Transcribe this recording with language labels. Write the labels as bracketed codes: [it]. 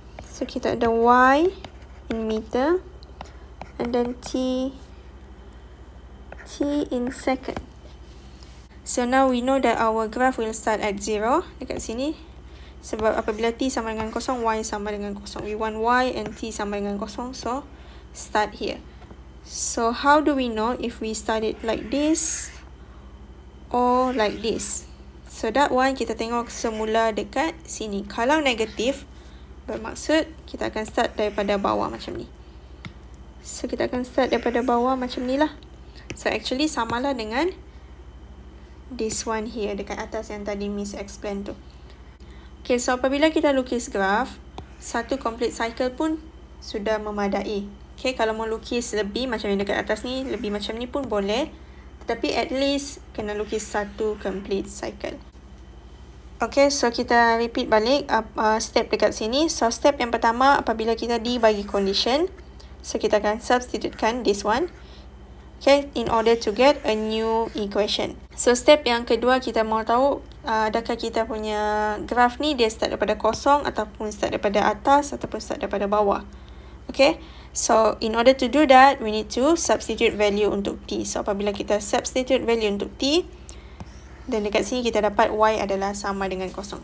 [en] So [ms] kita ada [en] y in meter and then t in second. So now we know that our graph will start at 0 [ms] dekat sini. Sebab apabila t sama dengan kosong, y sama dengan kosong. [en] We want y and t [ms] sama dengan kosong, [en] so start here. So how do we know if we start it like this or like this? So that one [ms] kita tengok semula dekat sini. Kalau negatif, bermaksud kita akan start daripada bawah macam ni. So kita akan start daripada bawah macam ni lah. [en] So actually [ms] samalah dengan [en] this one here [ms] dekat atas yang tadi Miss explain tu. Okay, so apabila kita lukis graph, satu complete cycle pun sudah memadai. Okay, kalau mau lukis lebih macam yang dekat atas ni, lebih macam ni pun boleh. Tetapi at least kena lukis satu complete cycle. Okay, so kita repeat balik step dekat sini. So step yang pertama, apabila kita dibagi condition, so kita akan substitutekan [en] this one. Okay, in order to get a new equation. [ms] So step yang kedua, kita mau tahu adakah kita punya graph ni dia start daripada kosong ataupun start daripada atas ataupun start daripada bawah. [en] Okay, so in order to do that, we need to substitute value [ms] untuk [en] t. [ms] So apabila kita substitute value untuk t, dan dekat sini kita dapat y adalah sama dengan kosong.